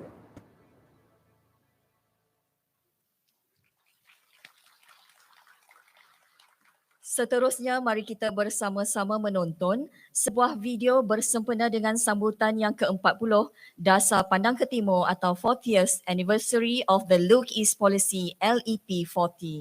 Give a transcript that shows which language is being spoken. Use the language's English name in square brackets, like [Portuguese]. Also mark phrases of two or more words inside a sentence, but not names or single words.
[Malay] Seterusnya, mari kita bersama-sama menonton sebuah video bersempena dengan sambutan yang ke-40 Dasar Pandang ke Timur atau [English] 40th Anniversary of the Look East Policy LEP40.